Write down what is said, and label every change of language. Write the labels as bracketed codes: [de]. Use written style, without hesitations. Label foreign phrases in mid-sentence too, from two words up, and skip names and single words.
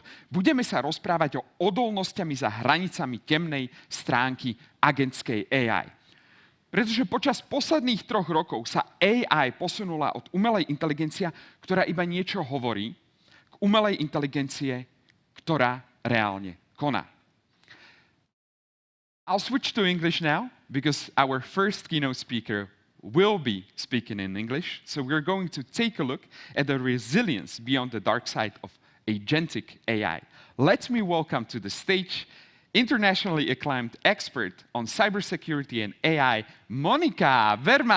[sk] Budeme sa rozprávať o odolnostiami za hranicami temnej stránky agentskej AI. Pretože počas posledných 3 rokov sa AI posunula od umelej inteligencie, ktorá iba niečo hovorí, k umelej inteligencie, ktorá reálne koná. [en] I'll switch to English now, because our first keynote speaker will be speaking in English. So we're going to take a look at the resilience beyond the dark side of agentic AI. Let me welcome to the stage internationally acclaimed expert on cybersecurity and AI, Monica Verma.